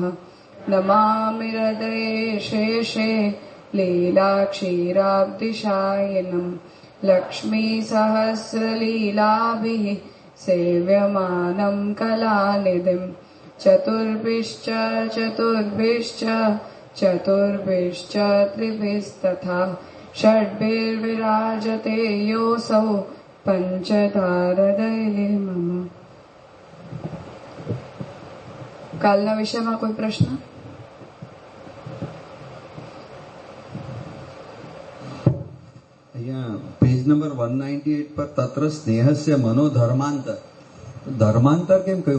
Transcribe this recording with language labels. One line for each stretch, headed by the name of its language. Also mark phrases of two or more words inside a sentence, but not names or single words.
Sanskrit: नमामि हृदये शेषे लीलाक्षीराब्धिशायिनम् लक्ष्मीसहस्रलीलाभिः सेव्यमानं कलानिधिम्। चतुर्भिश्च त्रिभिस्तथा षड्भिर्विराजते योऽसौ पंचधारदये मम।
Gujarati: કાલના વિષયમાં કોઈ પ્રશ્ન? અહીંયા પેજ નંબર 198 પર
Sanskrit: તત્ર સ્નેહસ્ય મનોધર્માંતર.
Gujarati: ધર્માંતર કેમ કહ્યું?